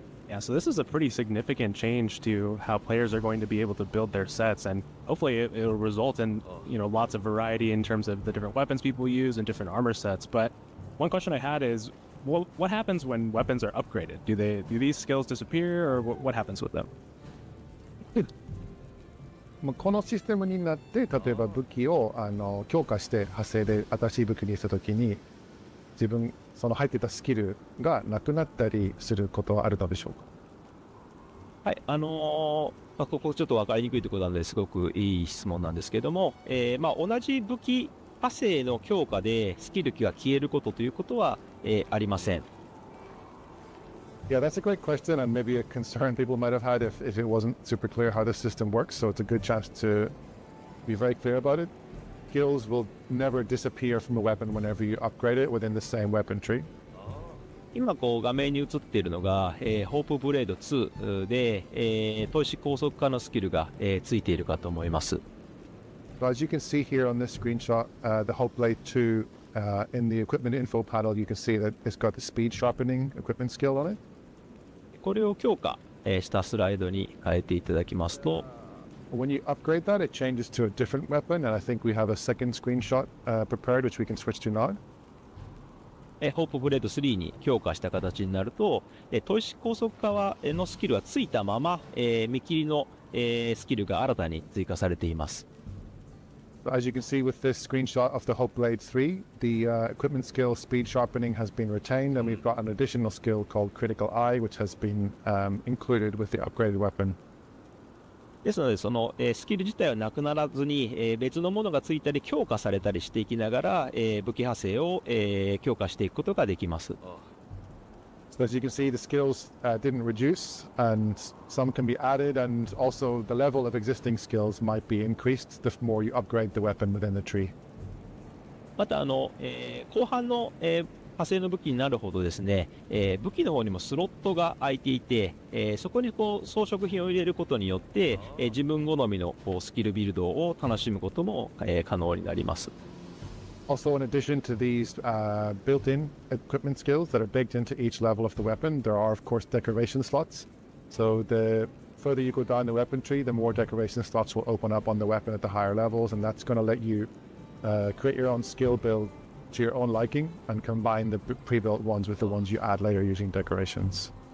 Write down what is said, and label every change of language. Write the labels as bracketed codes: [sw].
[en] Yeah, so this is a pretty significant change to how players are going to be able to build their sets, and hopefully it'll result in, lots of variety in terms of the different weapons people use and different armor sets. But one question I had is, what happens when weapons are upgraded? Do these skills disappear, or what happens with them? [ja] このシステムになって、例えば武器を強化して派生で新しい武器にしたときに、自分その入ってたスキルがなくなったりすることはあるのでしょうか？はい、ここちょっと分かりにくいところなのですごくいい質問なんですけども、同じ武器派生の強化でスキルが消えることということは、ありません。 [en] Yeah, that's a great question and maybe a concern people might have had if it wasn't super clear how the system works. So it's a good chance to be very clear about it. Skills will never disappear from a weapon whenever you upgrade it within the same weapon tree. [ja] 今画面に映っているのが、ホープブレード2で、砥石高速化のスキルが、ついているかと思います。 [en] So as you can see here on this screenshot, the Hope Blade 2 in the equipment info panel, you can see that it's got the speed sharpening equipment skill on it. [ja] これを強化、したスライドに変えていただきますと、 [en] When you upgrade that, it changes to a different weapon, and I think we have a second screenshot prepared, which we can switch to now. [ja] ホープブレード3に強化した形になると、砥石高速化のスキルはついたまま、見切りの、スキルが新たに追加されています。 [en] As you can see with this screenshot of the Hope Blade 3, the equipment skill speed sharpening has been retained, and we've got an additional skill called Critical Eye, which has been included with the upgraded weapon. [ja] ですので、その、スキル自体はなくならずに、別のものがついたり強化されたりしていきながら、武器派生を、強化していくことができます。 [en] So as you can see, the skills didn't reduce, and some can be added, and also the level of existing skills might be increased the more you upgrade the weapon within the tree. [ja] また後半の、派生の武器になるほどですね、武器の方にもスロットが空いていて、そこに装飾品を入れることによって、自分好みのスキルビルドを楽しむことも、可能になります。 [en] Also, in addition to these built-in equipment skills that are baked into each level of the weapon, there are, of course, decoration slots. So the further you go down the weapon tree, the more decoration slots will open up on the weapon at the higher levels, and that's going to let you create your own skill build to your own liking and combine the pre-built ones with the ones you add later using decorations.